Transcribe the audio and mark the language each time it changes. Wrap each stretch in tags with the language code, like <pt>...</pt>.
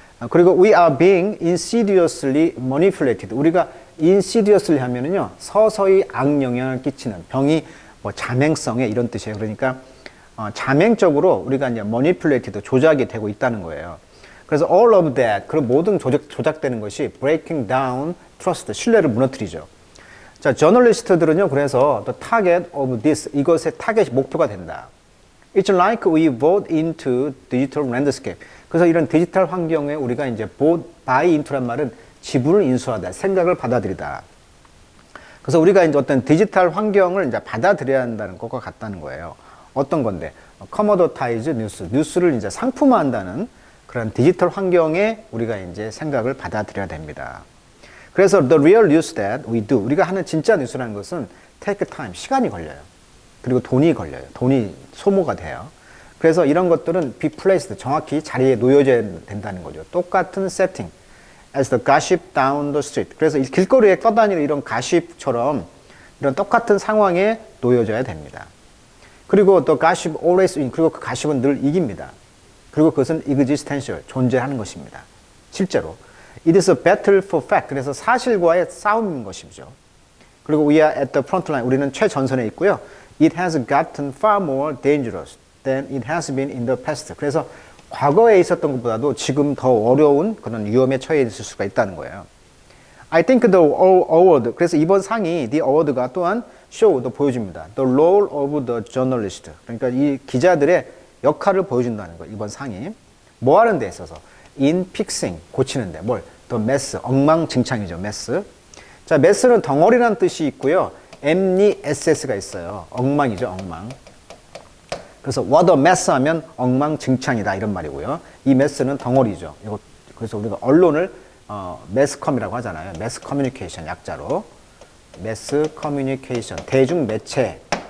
<ko>그리고</ko> <en>we are being insidiously manipulated.</en> <ko>우리가 insidiously 하면은요, 서서히 악영향을 끼치는 병이 뭐 자맹성에 이런 뜻이에요. 그러니까 자맹적으로 우리가 이제 manipulated, 조작이 되고 있다는 거예요. 그래서</ko> <en>all of that,</en> <ko>그런 모든 조작되는 것이</ko> <en>breaking down trust,</en> <ko>신뢰를 무너뜨리죠. 자, 저널리스트들은요, 그래서</ko> <en>the target of this,</en> <ko>이것의 타겟이 목표가 된다.</ko> <en>It's like we vote into digital landscape.</en> <ko>그래서 이런 디지털 환경에 우리가 이제 buy into란 말은 지분을 인수하다, 생각을 받아들이다. 그래서 우리가 이제 어떤 디지털 환경을 이제 받아들여야 한다는 것과 같다는 거예요. 어떤 건데?</ko> <en>commoditize news,</en> <ko>뉴스를 이제 상품화한다는 그런 디지털 환경에 우리가 이제 생각을 받아들여야 됩니다. 그래서</ko> <en>the real news that we do,</en> <ko>우리가 하는 진짜 뉴스라는 것은 take time, 시간이 걸려요. 그리고 돈이 걸려요. 돈이 소모가 돼요. 그래서 이런 것들은 be placed, 정확히 자리에 놓여져야 된다는 거죠. 똑같은 세팅,</ko> <en>as the gossip down the street.</en> <ko>그래서 길거리에 떠다니는 이런 가십처럼 이런 똑같은 상황에 놓여져야 됩니다. 그리고</ko> <en>the gossip always win,</en> <ko>그리고 그 가십은 늘 이깁니다. 그리고 그것은 existential, 존재하는 것입니다. 실제로.</ko> <en>It is a battle for fact.</en> <ko>그래서 사실과의 싸움인 것이죠.</ko> <en>그리고 we are at the front line.</en> <ko>우리는 최전선에 있고요.</ko> <en>It has gotten far more dangerous than it has been in the past.</en> <ko>그래서 과거에 있었던 것보다도 지금 더 어려운 그런 위험에 처해 있을 수가 있다는 거예요.</ko> <en>I think the award,</en> <ko>그래서 이번 상이,</ko> <en>the award가 또한 show,</en> <ko>보여줍니다.</ko> <en>The role of the journalist.</en> <ko>그러니까 이 기자들의 역할을 보여준다는 거예요. 이번 상이. 뭐 하는 데 있어서?</ko> <en>In fixing,</en> <ko>고치는데. 뭘?</ko> <en>The mess,</en> <ko>엉망진창이죠.</ko> <en>mess.</en> <ko>자, mess는 덩어리라는 뜻이 있고요. MESS가 있어요. 엉망이죠. 엉망. 그래서</ko> <en>what a mess</en> <ko>하면 엉망진창이다 이런 말이고요. 이 mess는 덩어리죠. 이거 그래서 우리가 언론을 매스컴이라고 하잖아요. 매스 커뮤니케이션 약자로. 매스 커뮤니케이션, 대중 매체.</ko>